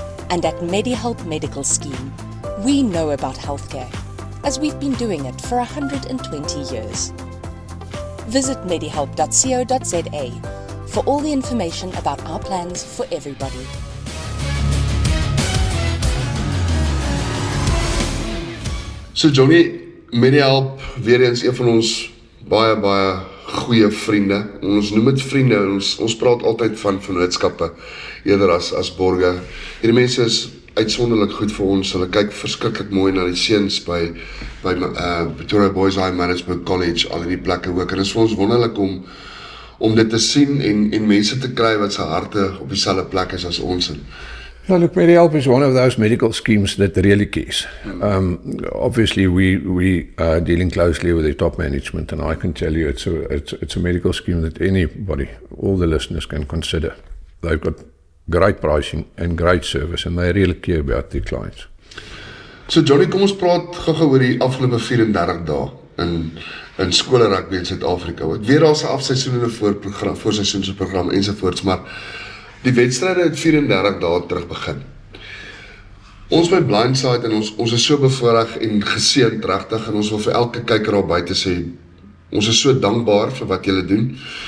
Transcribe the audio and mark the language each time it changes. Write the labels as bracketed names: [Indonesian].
[English] And at MediHelp Medical Scheme, we know about healthcare, as we've been doing it for 120 years. Visit medihelp.co.za for all the information about our plans for everybody. [Afrikaans] So Johnny, MediHelp, weer eens een van ons baie goeie vriende. Ons noem dit vriende, ons praat altyd van vennootskappe, eerder as borge. Hierdie mense is uitsonderlik goed vir ons. Hulle kyk verskriklik mooi na die seuns by Pretoria Boys High Management College, al die plekke ook. En dit is vir ons wonderlik om dit te sien en mense te kry wat se harte op dieselfde plek is as ons. [English] Well, look, MediHelp is one of those medical schemes that really cares. Obviously, we are dealing closely with the top management, and I can tell you it's a medical scheme that anybody, all the listeners, can consider. They've got great pricing and great service, and they really care about their clients. [Afrikaans] So Johnny, kom ons praat gou oor die afgelope 34 dae in skole rugby in Suid-Afrika. Weer daar's 'n afseisoen en 'n voorseisoensprogram ensovoorts, maar die wedstryde het 34 dae terug begin. Ons by Blindside en ons is so bevoorreg en geseënd regtig, en ons wil vir elke kyker daar buite sê, ons is so dankbaar vir wat julle doen.